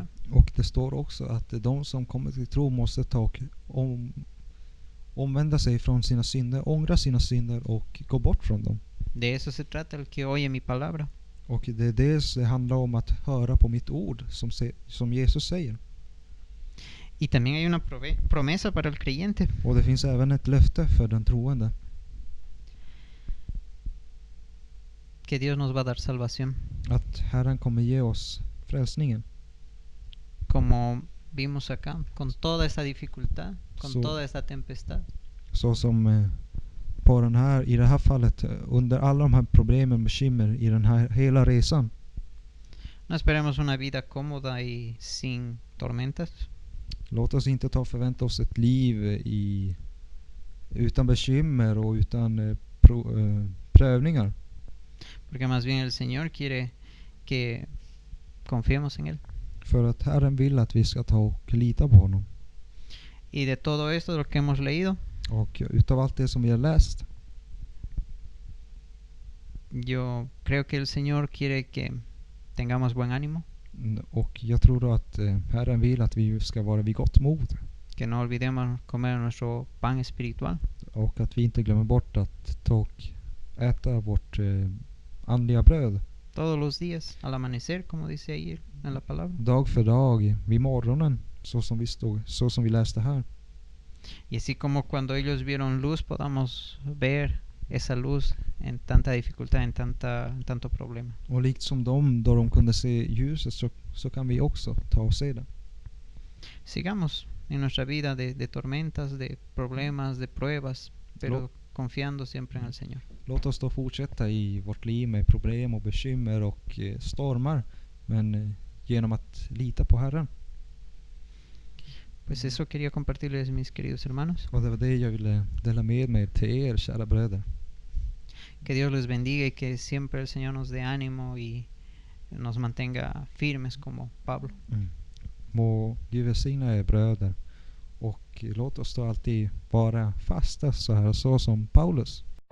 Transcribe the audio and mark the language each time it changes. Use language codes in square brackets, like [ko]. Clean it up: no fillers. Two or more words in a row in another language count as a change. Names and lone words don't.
[sv] Och det står också att de som kommer till tro måste omvända sig från sina synder, ångra sina synder och gå bort från dem. [es] De eso se trata el que oye mi palabra. [sv] Och det är det handlar om, att höra på mitt ord, som Jesus säger. [es] Y también hay una promesa para el creyente. [sv] Och det finns även ett löfte för den troende. [es] Que Dios nos va a dar salvación. [sv] Att Herren kommer ge oss frälsningen. [es] Como vimos acá, con toda esta dificultad, con [sv] Så- [es] toda esta tempestad. [sv] Så som på i det här fallet, under alla de här problemen, bekymmer i den här hela resan. [es] No esperemos una vida cómoda y sin tormentas. [sv] Låt oss inte förvänta oss ett liv utan bekymmer och utan prövningar. [es] Porque más bien el Señor quiere que confiemos en Él. [sv] För att Herren vill att vi ska ta och lita på honom. [es] Y de todo esto, de lo que hemos leído, [sv] Och utav allt det som vi har läst, [es] yo creo que el Señor quiere que tengamos buen ánimo, [sv] och jag tror då att Herren vill att vi ska vara vid gott mod. [es] que no olvidemos comer nuestro pan espiritual. [sv] Och att vi inte glömmer bort att ta och äta vårt andliga bröd. [es] Todos los días, al amanecer, como dice ahí en la palabra. [sv] Dag för dag, vid morgonen, så som vi läste här. [es] Y así como cuando ellos vieron luz, podamos ver esa luz en tanta dificultad, en tanto problema. [sv] Och likt som då de kunde se ljuset, så kan vi också ta och se det. [es] Sigamos en nuestra vida de tormentas, de problemas, de pruebas, pero confiando siempre en el Señor. [sv] Låt oss då fortsätta i vårt liv med problem och bekymmer och stormar, men genom att lita på Herren. [es] Pues eso quería compartirles, mis queridos hermanos. [sv] Och det var det jag ville dela med mig till er, kära bröder. [es] Que Dios les bendiga y que siempre el Señor nos dé ánimo y nos mantenga firmes como Pablo. [sv] Må Gud välsigna er bröder, och låt oss då alltid vara fasta så som Paulus.